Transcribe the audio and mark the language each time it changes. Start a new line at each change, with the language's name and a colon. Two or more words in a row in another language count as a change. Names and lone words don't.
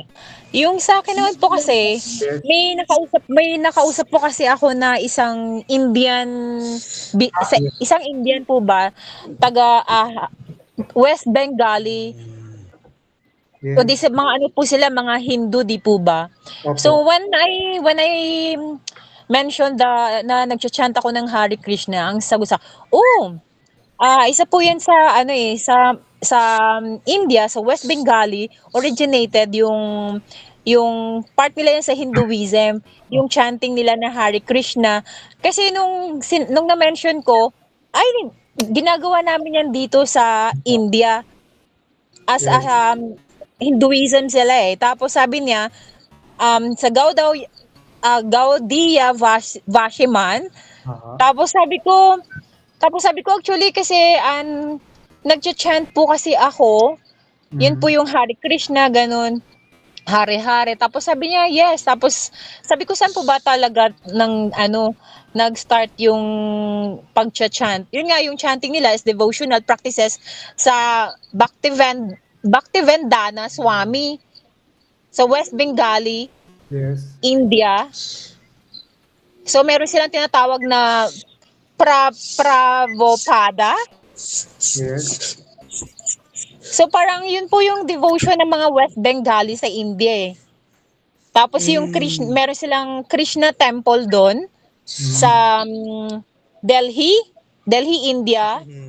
Filipino: Yung sa akin naman po kasi, Yes. may nakausap po kasi ako na isang Indian, isang Indian po ba, taga West Bengali. Yes. O di sa mga ano po sila, mga Hindu di po ba? Opo.
English: So when I mentioned
Filipino: na nagcha-chant ako ng Hare Krishna, ang sagot sa, isa po 'yan sa sa India, sa West Bengali originated yung part nila yan sa Hinduism, yung chanting nila na Hare Krishna. Kasi nung na-mention ko, ay ginagawa namin yan dito sa India as Hinduism sila eh. Tapos sabi niya sa Gaudiya Vashiman. Tapos sabi ko actually kasi nagcha-chant po kasi ako. Yun po yung Hare Krishna, ganun. Hare-hare. Tapos sabi niya, yes. Tapos sabi ko, saan po ba talaga nag-start yung pag-chant? Yun nga, yung chanting nila
English: is devotional practices
Filipino: sa Bhaktivendana Swami sa West Bengali, Yes. India. So meron silang tinatawag na Prabhupada. Yes. So parang yun po yung devotion ng mga West Bengali sa India eh. Tapos yung meron silang Krishna temple doon sa Delhi, India.